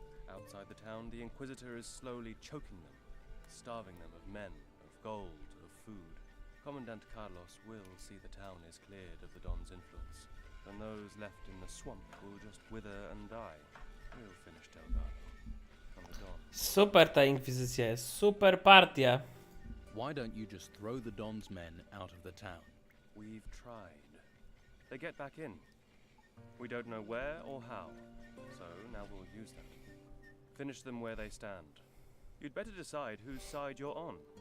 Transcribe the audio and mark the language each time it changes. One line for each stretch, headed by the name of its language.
English: Outside the town, the Inquisitor is slowly choking them, starving them of men, of gold, of food. Commandant Carlos will see the town is cleared of the Don's influence, and those left in the swamp will just wither and die. We'll finish Delgado and the Don.
Polish: Super ta inkwizycja jest, super partia.
English: Why don't you just throw the Don's men out of the town? We've tried. They get back in. We don't know where or how, so now we'll use that. Finish them where they stand. You'd better decide whose side you're on.